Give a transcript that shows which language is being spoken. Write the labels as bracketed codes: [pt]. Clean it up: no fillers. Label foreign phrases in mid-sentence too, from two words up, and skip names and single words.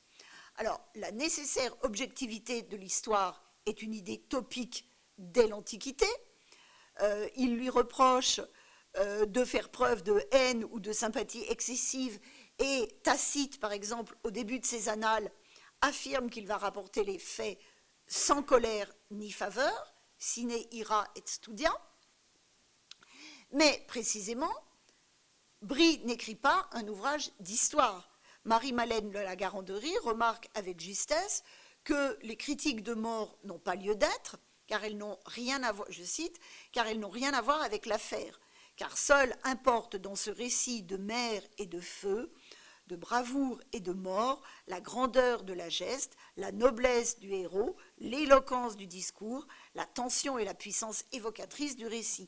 [fr] Alors, la nécessaire objectivité de l'histoire est une idée topique dès l'Antiquité. Il lui reproche de faire preuve de haine ou de sympathie excessive, et Tacite, par exemple, au début de ses annales, affirme qu'il va rapporter les faits sans colère ni faveur, [la] sine ira et studia. [fr] Mais précisément, Brie n'écrit pas un ouvrage d'histoire. Marie-Malène de la Garanderie remarque avec justesse que les critiques de More n'ont pas lieu d'être, car elles n'ont rien à voir, je cite, car elles n'ont rien à voir avec l'affaire, car seul importe dans ce récit de mer et de feu, de bravoure et de mort, la grandeur de la geste, la noblesse du héros, l'éloquence du discours, la tension et la puissance évocatrice du récit.